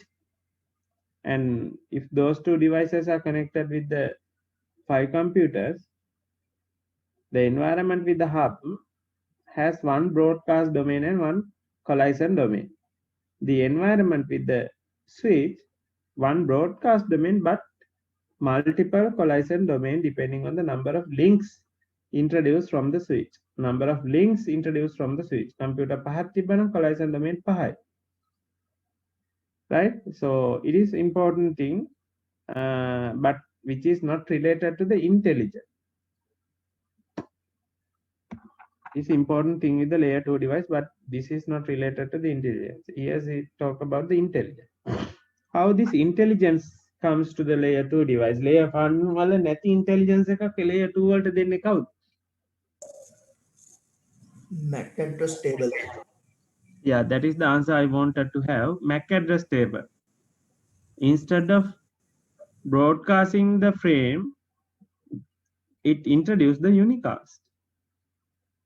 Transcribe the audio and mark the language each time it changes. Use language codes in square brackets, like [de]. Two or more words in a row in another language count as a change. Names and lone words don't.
[en] And if those two devices are connected with the 5 computers, the environment with the hub has one broadcast domain and one collision domain. The environment with the switch, one broadcast domain, but multiple collision domain depending on the number of links introduced from the switch. Number of links introduced from the switch. [si] Computer පහක් තිබ්බනම් [en] collision domain [si] පහයි. Right? [en] So it is important thing, but which is not related to the intelligence. It's important thing with the layer 2 device, but this is not related to the intelligence. Here we talk about the intelligence. How this intelligence comes to the layer 2 device. [si] Layer 1 වල නැති intelligence එකක් layer 2 වලට දෙන්නේ කවුද? [en] MAC address table. Yeah, that is the answer I wanted to have. MAC address table. Instead of broadcasting the frame, it introduced the unicast.